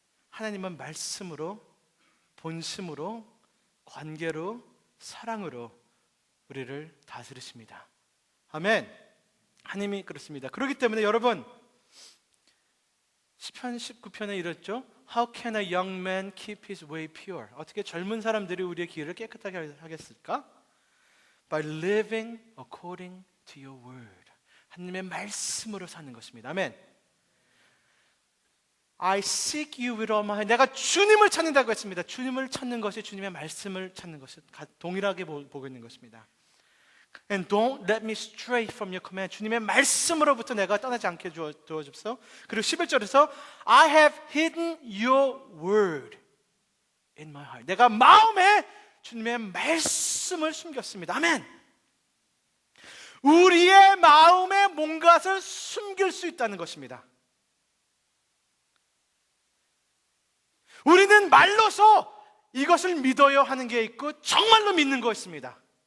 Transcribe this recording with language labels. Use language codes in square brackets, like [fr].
[ko] 하나님은 말씀으로, 본심으로, 관계로, 사랑으로 우리를 다스리십니다. 아멘. 하나님이 그렇습니다. 그렇기 때문에 여러분, 시편 19편에 이랬죠. [en] How can a young man keep his way pure? [ko] 어떻게 젊은 사람들이 우리의 길을 깨끗하게 하겠을까? [en] By living according to your word. [ko] 하나님의 말씀으로 사는 것입니다. 아멘. [en] I seek you with all my heart. [ko] 내가 주님을 찾는다고 했습니다. 주님을 찾는 것이 주님의 말씀을 찾는 것이 동일하게 보고 있는 것입니다. [en] And don't let me stray from your command. [ko] 주님의 말씀으로부터 내가 떠나지 않게 도와주옵소서. 그리고 11절에서 [en] I have hidden your word in my heart. [ko] 내가 마음에 주님의 말씀을 숨겼습니다. 아멘. 우리의 마음에 뭔가를 숨길 수 있다는 것입니다. 우리는 말로서 이것을 믿어요 하는 게 있고 정말로 믿는 거 있습니다.